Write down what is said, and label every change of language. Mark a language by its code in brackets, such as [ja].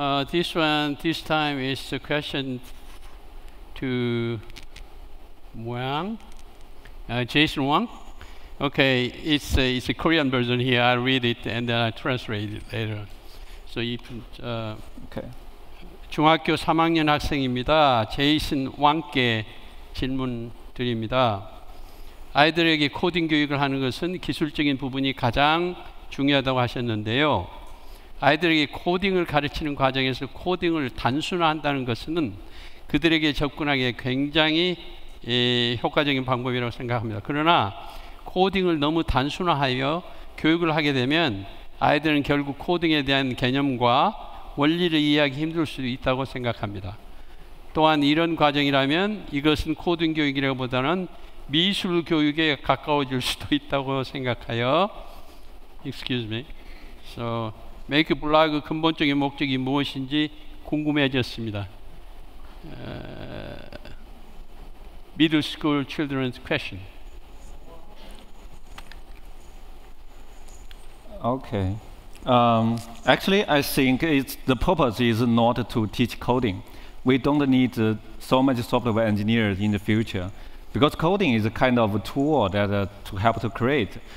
[en] This time is a question to Wang, Jasen Wang. Okay, it's a Korean version here. I'll read it and then I'll translate it later. So you can, Okay. [ko] 중학교 3학년 학생입니다. 제이슨 왕께 질문 드립니다. 아이들에게 코딩 교육을 하는 것은 기술적인 부분이 가장 중요하다고 하셨는데요. 아이들에게 코딩을 가르치는 과정에서 코딩을 단순화한다는 것은 그들에게 접근하기에 굉장히 효과적인 방법이라고 생각합니다. 그러나 코딩을 너무 단순화하여 교육을 하게 되면 아이들은 결국 코딩에 대한 개념과 원리를 이해하기 힘들 수도 있다고 생각합니다. 또한 이런 과정이라면 이것은 코딩 교육이라기보다는 미술 교육에 가까워질 수도 있다고 생각하여 [en] excuse me. So, [ko] 메이크블록 근본적인 목적이 무엇인지 궁금해졌습니다. [en] Middle school children's question. Okay. Actually, I think the purpose is not to teach coding. We don't need so much software engineers in the future, because coding is a kind of a tool that to help to create.